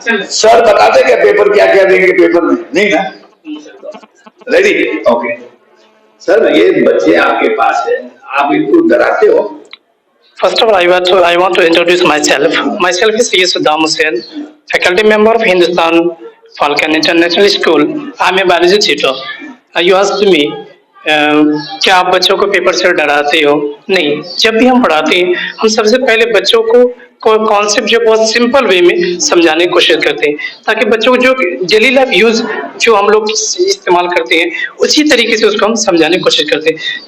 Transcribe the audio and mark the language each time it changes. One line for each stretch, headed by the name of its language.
Hindi: Sir बताते क्या paper क्या क्या देंगे पेपर में? नहीं ना? रेडी? ओके। सर ये बच्चे आपके पास है, आप इनको डराते हो?
English: First of all, I want to introduce myself. Myself is C. Saddam Hussain, faculty member of Hindustan Falcon International School. I am a biology teacher. You asked me,
Hindi: क्या आप बच्चों को पेपर से डराते हो? नहीं, जब भी हम पढ़ाते हैं हम सबसे पहले बच्चों को कॉन्सेप्ट जो बहुत सिंपल वे में समझाने की कोशिश करते हैं, ताकि बच्चों को जो डेली लाइफ यूज जो हम लोग इस्तेमाल करते हैं उसी तरीके से उसको हम समझाने की कोशिश करते हैं।